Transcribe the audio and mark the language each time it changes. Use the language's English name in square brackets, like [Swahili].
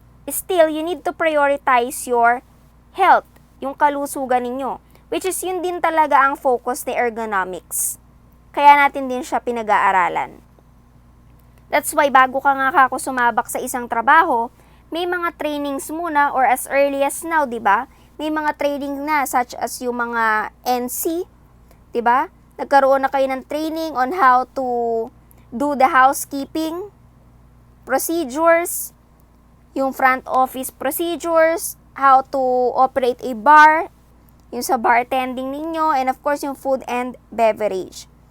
[English] Still, you need to prioritize your health, [Filipino] yung kalusugan ninyo. Which is yun din talaga ang focus ni ergonomics. Kaya natin din siya pinag-aaralan. [English] That's why [Filipino] bago ka nga kako sumabak sa isang trabaho, may mga trainings muna [English] or as early as now, [Filipino] di ba? May mga training na such as yung mga NC, di ba? Nagkaroon na kayo ng [English] training on how to do the housekeeping procedures, yung front office procedures, how to operate a bar, yung sa bartending ninyo, and of course yung food and beverage.